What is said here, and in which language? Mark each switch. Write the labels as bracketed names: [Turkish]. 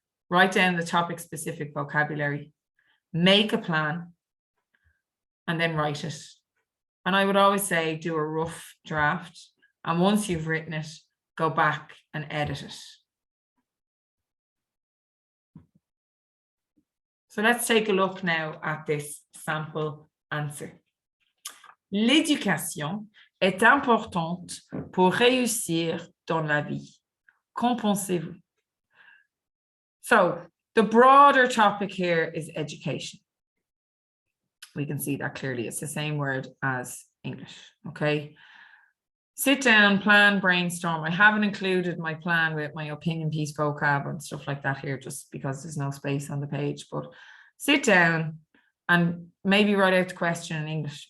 [English] Write down the topic specific vocabulary. Make a plan and then write it. And I would always say do a rough draft. And once you've written it, go back and edit it. So let's take a look now at this sample answer. [French] L'éducation est importante pour réussir dans la vie. Qu'en pensez-vous? [English] So the broader topic here is education. We can see that clearly. It's the same word as English, okay? Sit down, plan, brainstorm. I haven't included my plan with my opinion piece vocab and stuff like that here just because there's no space on the page, but sit down and maybe write out the question in English.